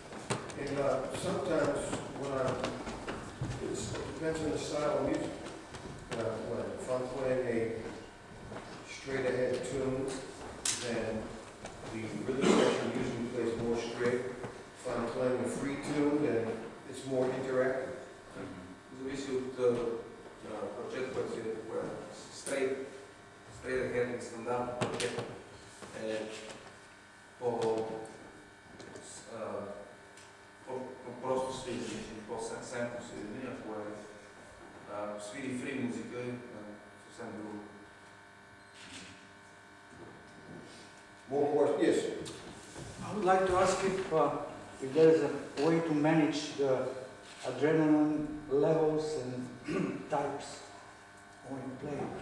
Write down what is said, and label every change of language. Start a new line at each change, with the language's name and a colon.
English: And sometimes it depends on the style of music. If I'm playing a straight ahead tune, then the rhythm section usually plays more straight. If I'm playing a free tune, then it's more interactive.
Bulgarian: Зависи от парчето, което си straight ahead, стандартно парчето е по-просто свирени, по-семпло свирени, ако свири фри музика е съвсем друго.
English: More questions? Yes. I would like to ask if there is a way to manage the adrenaline levels and types when you play.